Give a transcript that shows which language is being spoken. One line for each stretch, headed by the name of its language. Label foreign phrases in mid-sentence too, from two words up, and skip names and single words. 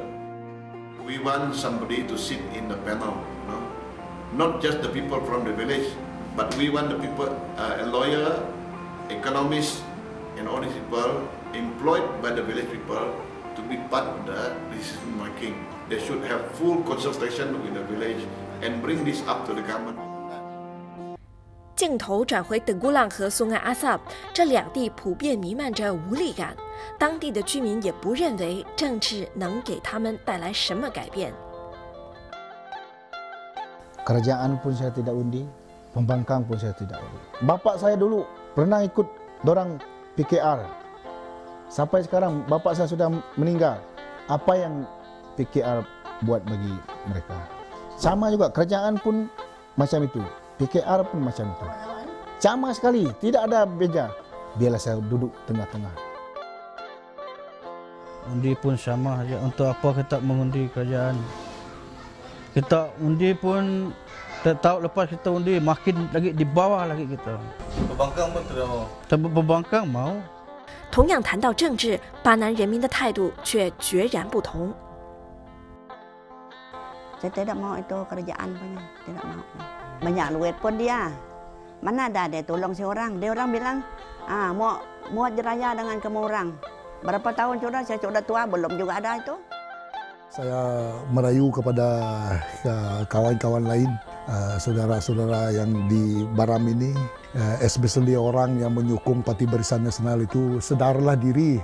English: We want somebody to sit in the panel, not just the people from the village, but we want the people, a lawyer, economists, and all these people employed by the village people to be part of the decision making. They should have full consultation with the village and bring this up to the government.
Chinese: 镜头转回德古朗和松艾阿萨，这两地普遍弥漫着无力感，当地的居民也不认为政治能给他们带来什么改变。
Malay: Kerajaan pun saya tidak undi, pembangkang pun saya tidak undi. Bapak saya dulu pernah ikut dorang PKR. Sampai sekarang bapak saya sudah meninggal. Apa yang PKR buat bagi mereka? Sama juga kerajaan pun macam itu. PKR pun macam itu. Sama sekali, tidak ada beza. Biarlah saya duduk tengah-tengah. Undi pun sama saja. Untuk apa kita mengundi kerajaan? Kita undi pun tak tahu lepas kita undi makin lagi di bawah lagi kita. Pembangkang pun tidak mau. Tapi pembangkang mau.
Chinese: 同样谈到政治，巴南人民的态度却决然不同。
Malay: Saya tidak mau itu kerajaan punya, tidak mau. Banyak duit pun dia. Mana ada dia tolong si orang. Dia orang bilang, mau muat jeraya dengan kamu orang. Berapa tahun sudah, saya sudah tua, belum juga ada itu. Saya merayu kepada kawan-kawan lain, saudara-saudara yang di Baram ini, especially orang yang menyokong Parti Barisan Nasional itu, sedarlah diri.